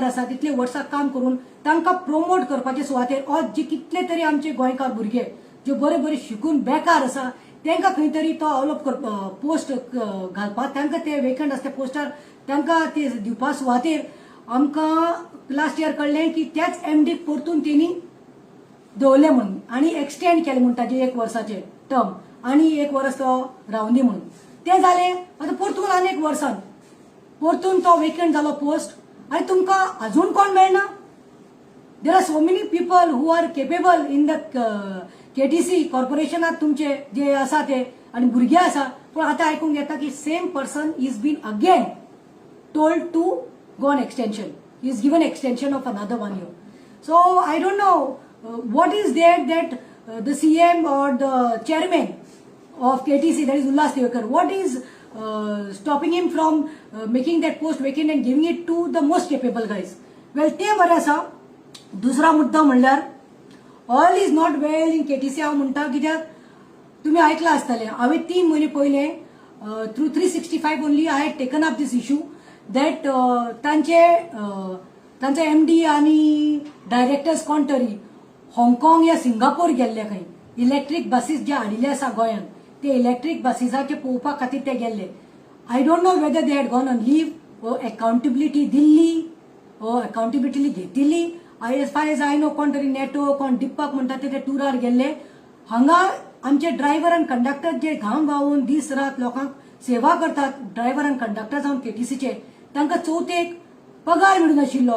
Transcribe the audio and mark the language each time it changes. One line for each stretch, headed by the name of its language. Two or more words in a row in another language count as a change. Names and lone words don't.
Konkani: आसा, तितले वर्सां काम करून तांकां प्रोमोट करपाचे सुवातेर जे कितले तरी आमचे गोंयकार भुरगे जे बरे शिकून बेकार आसा तांकां खंय तरी तो डेव्हलप करपाक पोस्ट घालपाक तांकां ते वेकंट आसा त्या पोस्टार तांकां ते दिवपा सुवातेर आमकां लास्ट इयर कळ्ळें की त्याच एमडीक परतून तेणी दवरले म्हणून आनी एक्सटेंड केले म्हणून ताजे 1 वर्साचे टर्म आनी 1 वर्स तो रावंदी म्हणून. ते जाले आतां परतून आनी 1 वर्सान परतून तो वेकंट जालो पोस्ट आनी तुमकां अजून कोण मेळना.
English: There are so many people who are capable in the KTC corporationात
Konkani: तुमचे जे आसा ते आणि भुरगे आसा, पण आता आयकूंक येता की
English: same person is been again told to go on extension, is given extension of another 1 year. So I don't know what is there that the CM or the chairman of KTC, that is Ullas Tewekar, what is stopping him from making that post vacant and giving it to the most capable guys. Well,
Konkani: ते बरें आसा. दुसरा मुद्दा म्हणल्यार
English: all is not well in KTC.
Konkani: हांव म्हणटा कित्याक तुमी आयकलां आसतलें, हांवें 3 म्हयने पयले
English: through 365 only I had taken up this issue that
Konkani: तांचे एमडी आनी डायरेक्टर्स कोण तरी हाँगकाँग या सिंगापोर गेल्ले खंय
English: electric buses
Konkani: जे हाडिल्ले आसा गोंयांत, ते
English: electric buses
Konkani: पळोवपा खातीर ते गेल्ले.
English: I don't know whether they had gone on leave or accountability
Konkani: दिल्ली ओ अकाउंटेबिलिटी घेतिल्ली.
English: as far as I know
Konkani: कोण तरी नेटो कोण डिप्पाक म्हणटा ते टुरार गेल्ले. हांगा आमचे ड्रायव्हर आनी कंडक्टर जे घाम गावून दीस रात लोकांक सेवा करतात, ड्रायव्हर आनी कंडक्टर जावन केटीसीचे, तांकां चवथेक पगार मेळूनाशिल्लो.